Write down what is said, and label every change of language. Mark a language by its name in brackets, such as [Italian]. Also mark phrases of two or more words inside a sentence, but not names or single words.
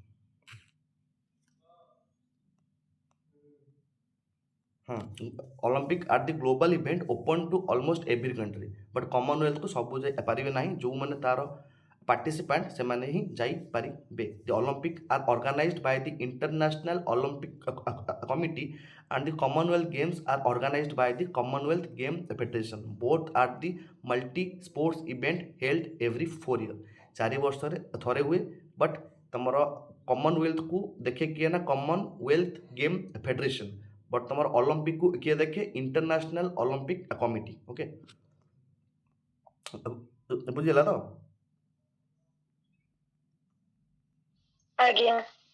[English] Olympic are the global event open to almost every country, [Odia] ବଟ୍ କମନୱେଲ୍ଥକୁ ସବୁ ଯାଇପାରିବେ ନାହିଁ। ଯେଉଁମାନେ ତାର ପାର୍ଟିସିପାଣ୍ଟ ସେମାନେ ହିଁ ଯାଇପାରିବେ। [English] The Olympic are organized by the International Olympic Committee and the Commonwealth Games are organized by the Commonwealth Game Federation. Both are the multi-sports event held every 4 years. [Odia] 4 ବର୍ଷରେ ଥରେ ହୁଏ। ବଟ୍ ତମର କମନୱେଲ୍ଥକୁ ଦେଖେ କିଏ ନା କମନୱେଲ୍ଥ ଗେମ୍ ଫେଡେରେସନ୍, ବଟ୍ ତମର ଅଲିମ୍ପିକକୁ କିଏ ଦେଖେ? ଇଣ୍ଟରନ୍ୟାସନାଲ ଅଲିମ୍ପିକ କମିଟି। ଓକେ, ବୁଝିଗଲା ତ? ଆଜ୍ଞା।